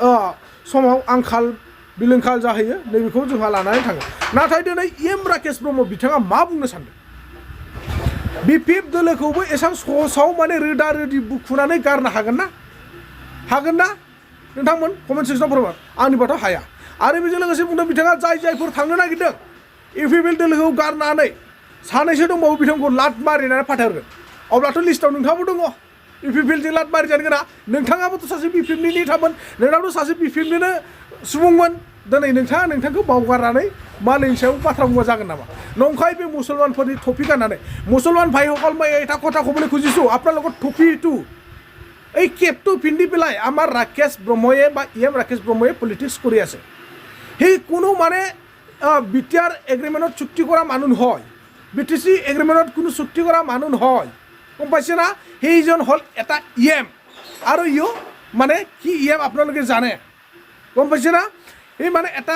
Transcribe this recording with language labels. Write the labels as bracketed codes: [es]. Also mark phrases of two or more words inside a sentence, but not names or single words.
[brx] समाव आंखाल बिलोंखाल जाहैयो नैबेखौ जोंहा लानानै थाङो नाथाय दिनै राकेश ब्रह्म बिथाङा मा बुंनो सानदों BPF दोलोखौबो एसां सहसाव माने रोदा रोदि बुखुनानै गारनो हागोन ना नोंथांमोन कमेन्ट सेक्सनाव फोरमाय आंनिबाथ' हाया आरो बेजों लोगोसे बुंदों बिथाङा जायफोर थांनो नागिरदों UPPL दोलोखौ गारनानै सानैसो दंबावो बिथांखौ लात मारिनानै फाथायहरगोन अब्लाथ' लिस्टआव नोंथाङाबो दङ UPPL-जों लात मारिजानो गोनां नोंथाङाबोथ' सासे BPF-नि थामोन नोंनाबोथ' सासे BPF-निनो सुबुंमोन दिनै नोंथांखौ बावगारनानै मालायनि सायाव बाथ्रा बुंबा जागोन नामा नंखाय बे मुसलमानफोरनि टपि गाननानै मुसलमान [as] ভাইসকল মই এটা কথা ক'বলৈ খুজিছোঁ আপোনালোকৰ টপিটো এই কেপটো পিন্ধি পেলাই আমাৰ ৰাকেশ ব্ৰহ্ময়ে বা ৰাকেশ ব্ৰহ্ময়ে পলিটিক্স কৰি আছে সেই কোনো মানে BTR এগ্ৰিমেণ্টত চুক্তি কৰা মানুহ নহয় BTC এগ্ৰিমেণ্টত কোনো চুক্তি কৰা মানুহ নহয় গম পাইছে না সেইজন হ'ল এটা আৰু ইও মানে কি আপোনালোকে জানে গম পাইছে না এই মানে এটা